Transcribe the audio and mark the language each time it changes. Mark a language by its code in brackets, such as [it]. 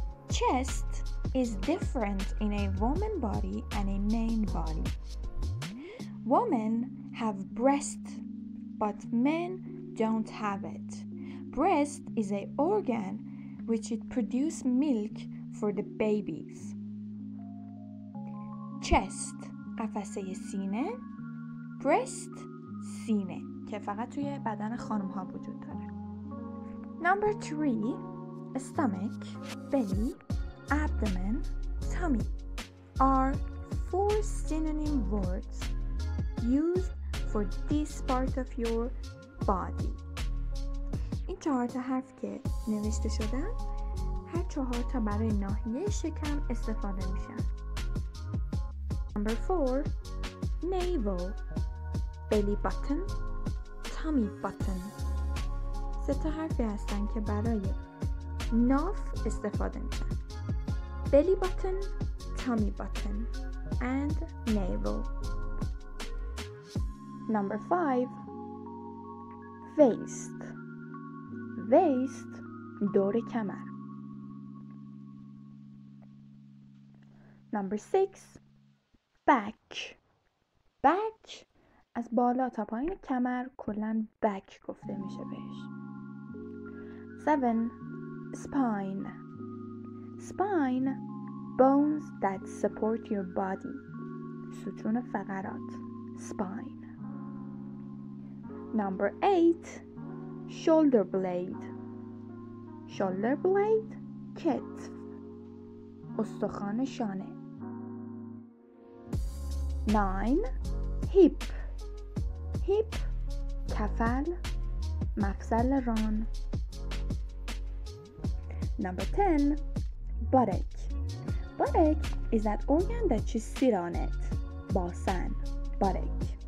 [en] Chest is different in a woman body and a man body. Women have breast, but men don't have it. Breast is an organ which it produces milk for the babies. [fa] Chest قفسه سینه، breast سینه که فقط توی بدن خانم ها وجود داره. [en] Number 3, stomach, belly, abdomen, tummy are 4 synonym words used for this part of your body. [fa] این 4 تا حرف که نوشته شدن هر 4 تا برای ناحیه شکم استفاده میشن. [en] Number 4, navel, belly button, tummy button. [fa] 3 تا حرفی هستن که برای ناف استفاده میشن. [en] belly button, tummy button and navel. Number 5, waist. [fa] waist دور کمر. [en] Number 6, back. [fa] back از بالا تا پایین کمر کلاً back گفته میشه بهش. [en] 7, spine. spine, bones that support your body. [fa] ستون فقرات. [en] spine. Number 8, shoulder blade. [fa] shoulder blade کتف، استخوان شانه. [en] 9, hip. [fa] hip کفل، مفصل ران. [en] Number 10, buttock. buttock is that organ that you sit on it. باسن، buttock.